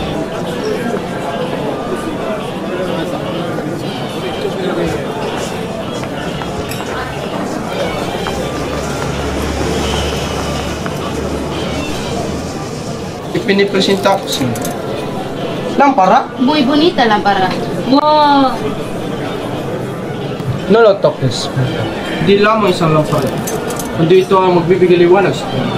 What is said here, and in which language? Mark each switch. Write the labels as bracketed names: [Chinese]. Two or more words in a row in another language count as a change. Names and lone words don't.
[Filipino] Ipinipresenta ko siya. [Spanish] Lampara? Muy bonita lámpara. Wow! No lo toques. [Filipino] Hindi lamang isang lampara. Kundi ito ang magbibigay liwanag sa kanya.